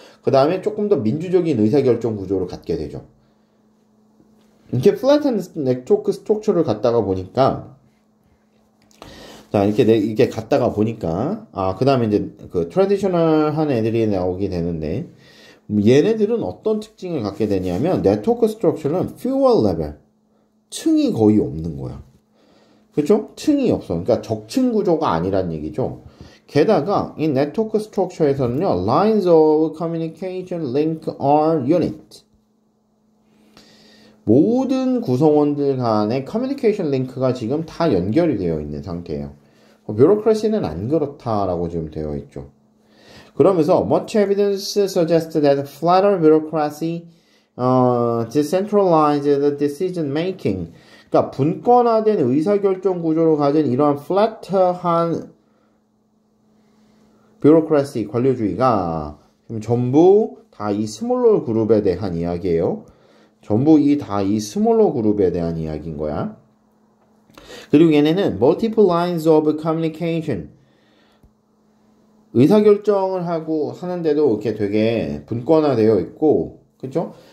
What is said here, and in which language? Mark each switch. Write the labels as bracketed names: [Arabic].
[Korean] 그 다음에 조금 더 민주적인 의사결정 구조를 갖게 되죠. 이렇게 [English] flattened network structure [Korean] 를 갖다가 보니까, 자, 이렇게 갖다가 보니까, 그 다음에 이제 그 트래디셔널한 애들이 나오게 되는데, 얘네들은 어떤 특징을 갖게 되냐면, 네트워크 스트럭처는 [English] fewer level, [Korean] 층이 거의 없는 거야. 그렇죠? 층이 없어. 그러니까 적층 구조가 아니란 얘기죠. 게다가 이 네트워크 스트럭처에서는요, [English] lines of communication link are unit. [Korean] 모든 구성원들 간의 커뮤니케이션 링크가 지금 다 연결이 되어 있는 상태예요. 뷰로크래시는 안 그렇다라고 지금 되어 있죠. 그러면서 [English] much evidence suggests that flatter bureaucracy decentralized decision making. [Korean] 그러니까 분권화된 의사결정 구조로 가진 이러한 플랫한 뷰로크래시 관료주의가 지금 전부 다 이 스몰러 그룹에 대한 이야기예요. 전부 다 이 스몰러 그룹에 대한 이야기인 거야. 그리고 얘네는 [English] multiple lines of communication, [Korean] 의사결정을 하는데도 이렇게 되게 분권화되어 있고, 그쵸?